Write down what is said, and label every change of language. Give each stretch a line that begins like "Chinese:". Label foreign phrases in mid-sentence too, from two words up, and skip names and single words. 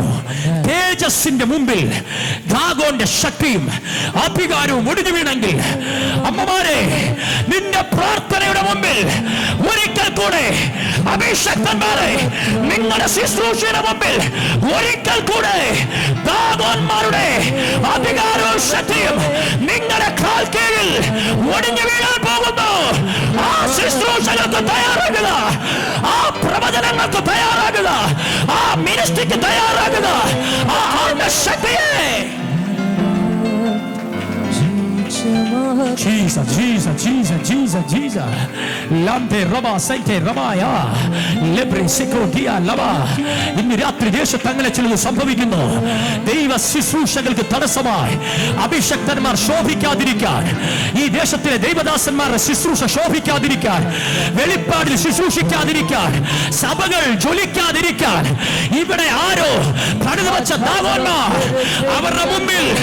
Malayalam: തേജസ്സിന്റെ മുമ്പിൽ ദാഗോന്റെ ശക്തിയും അധികാരവും ഒടിഞ്ഞു വീണെങ്കിൽ, അമ്മമാരെ, നിന്റെ പ്രാർത്ഥനയുടെ മുമ്പിൽ ഒരിക്കൽ കൂടെ, അഭിഷക്തന്മാരെ, നിങ്ങളുടെ ശുശ്രൂഷയുടെ മുമ്പിൽ ഒരിക്കൽ കൂടെ ദാഗോന്മാരുടെ അധികാരവും ശക്തിയും നിങ്ങളുടെ കാൽ കീഴിൽ ഒടിഞ്ഞു വീഴാൻ പോകുന്നു. ആ ശുശ്രൂഷകൾക്ക് തയ്യാറാകുക, ആ പ്രവചനങ്ങൾക്ക് തയ്യാറാകുക, ആ മിനിസ്ട്രിക്ക് തയ്യാറാകുക. ആ ആത്മശക്തിയെ Jesus, Jesus, Jesus, Jesus, Jesus. Lampe roba saite robaya. Lebre sekodia lava. ഇന്ന് രാത്രി ദേശത്ത് അങ്ങനെ ചിലത് സംഭവിക്കുന്നു. ദൈവ ശുശ്രൂഷകൾക്ക് തടസ്സമായി അഭിഷക്തന്മാർ ശോഭിക്കാതിരിക്കാൻ, ഈ ദേശത്തിലെ ദൈവദാസന്മാരുടെ ശുശ്രൂഷ ശോഭിക്കാതിരിക്കാൻ, വെളിപ്പാടിൽ ശുശ്രൂഷിക്കാതിരിക്കാൻ, സഭകൾ ജ്വലിക്കാതിരിക്കാൻ ഇവിടെ ആരോ പണിതു വച്ച ദാഗോന്മാർ, അവരുടെ മുമ്പിൽ